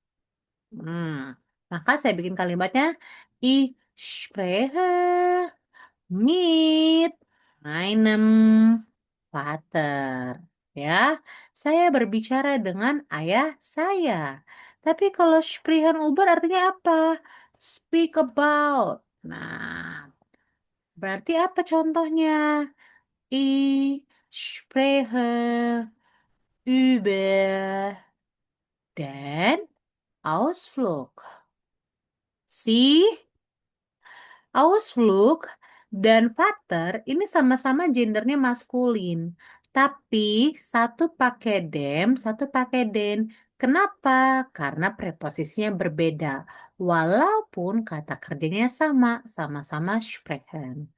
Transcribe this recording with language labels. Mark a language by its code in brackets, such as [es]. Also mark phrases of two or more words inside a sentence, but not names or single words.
[id] Maka saya bikin kalimatnya [de] Ich spreche mit meinem Vater. [id] Ya, saya berbicara dengan ayah saya. Tapi kalau [de] sprechen über [id] artinya apa? [en] Speak about. [id] Nah, berarti apa contohnya? [de] Ich spreche über den Ausflug. [id] Sie Ausflug dan Vater ini sama-sama gendernya maskulin. Tapi satu pakai dem, satu pakai den. Kenapa? Karena preposisinya berbeda. Walaupun kata kerjanya sama, sama-sama sprechen.